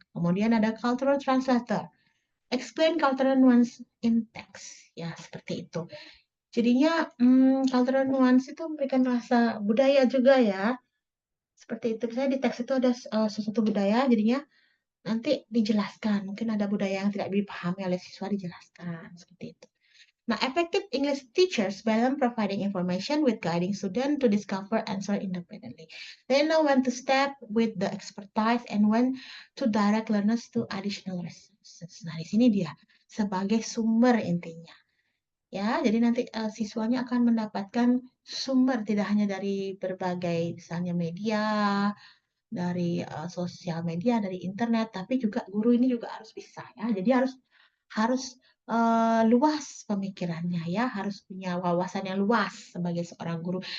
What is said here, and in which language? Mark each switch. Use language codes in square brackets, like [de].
[id] Kemudian ada [en] cultural translator, explain cultural nuance in text. [id] Ya, seperti itu. Jadinya cultural nuance itu memberikan rasa budaya juga ya. Seperti itu. Misalnya di teks itu ada sesuatu budaya, jadinya nanti dijelaskan. Mungkin ada budaya yang tidak dipahami oleh siswa dijelaskan. Seperti itu. [en] Nah, effective English teachers balance providing information with guiding student to discover answer independently. They know when to step with the expertise and when to direct learners to additional resources. [id] Nah, di sini dia sebagai sumber intinya. Ya, jadi nanti siswanya akan mendapatkan sumber tidak hanya dari berbagai misalnya media, dari sosial media, dari internet, tapi juga guru ini juga harus bisa ya. Jadi harus harus luas pemikirannya ya, harus punya wawasan yang luas sebagai seorang guru.